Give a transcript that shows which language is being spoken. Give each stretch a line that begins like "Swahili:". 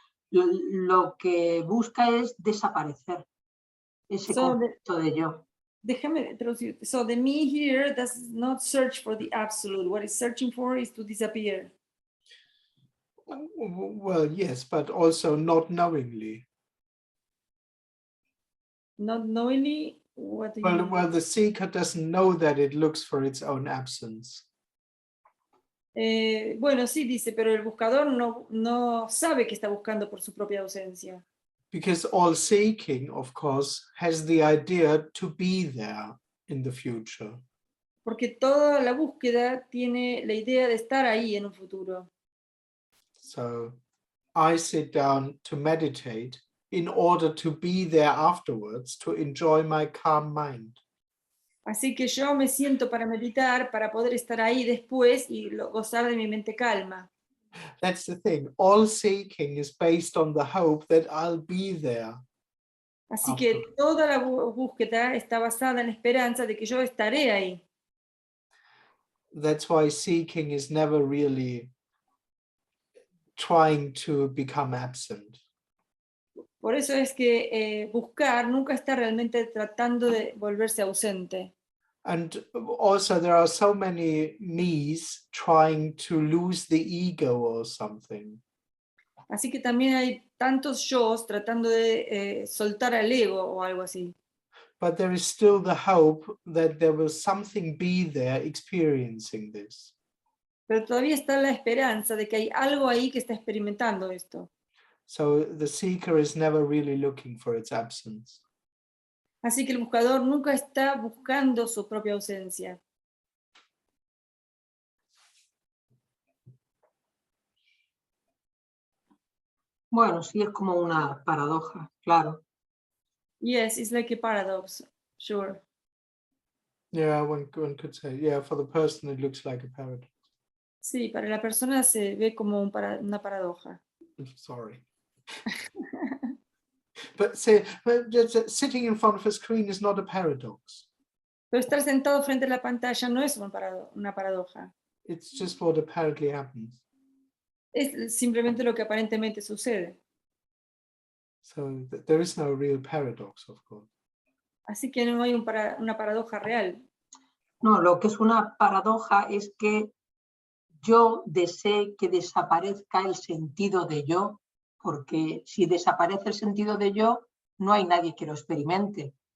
Spanish: Lo que busca es desaparecer ese concepto de yo. Déjame traducir.
English: So the me here does not search for the absolute. What it's searching for is to disappear. Well, yes, but also not knowingly. Not knowingly, what do you mean? Well, the seeker doesn't know that it looks for its own absence.
Spanish: Bueno, sí, dice, pero el buscador no sabe que está buscando por su propia ausencia.
English: Because all seeking, of course, has the idea to be there in the future.
Spanish: Porque toda la búsqueda tiene la idea de estar ahí en un futuro.
English: So I sit down to meditate in order to be there afterwards, to enjoy my calm mind.
Spanish: Así que yo me siento para meditar, para poder estar ahí después y gozar de mi mente calma.
English: That's the thing. All seeking is based on the hope that I'll be there.
Spanish: Así que toda la búsqueda está basada en la esperanza de que yo estaré ahí.
English: That's why seeking is never really trying to become absent.
Spanish: Por eso es que buscar nunca está realmente tratando de volverse ausente.
English: And also there are so many me's trying to lose the ego or something.
Spanish: Así que también hay tantos yo's tratando de soltar al ego o algo así.
English: But there is still the hope that there will something be there experiencing this.
Spanish: Pero todavía está la esperanza de que hay algo ahí que está experimentando esto.
English: So the seeker is never really looking for its absence.
Spanish: Así que el buscador nunca está buscando su propia ausencia. Bueno, sí, es como una paradoja, claro.
English: Yes, it's like a paradox, sure. Yeah, one could say, yeah, for the person it looks like a paradox.
Spanish: Sí, para la persona se ve como una paradoja.
English: Sorry. But just sitting in front of a screen is not a paradox.
Spanish: Pero estar sentado frente a la pantalla no es una paradoja.
English: It's just what apparently happens.
Spanish: Es simplemente lo que aparentemente sucede.
English: So there is no real paradox, of course.
Spanish: Así que no hay una paradoja real. No, lo que es una paradoja es que yo desee que desaparezca el sentido de yo, porque si desaparece el sentido de yo, no hay nadie que lo experimente.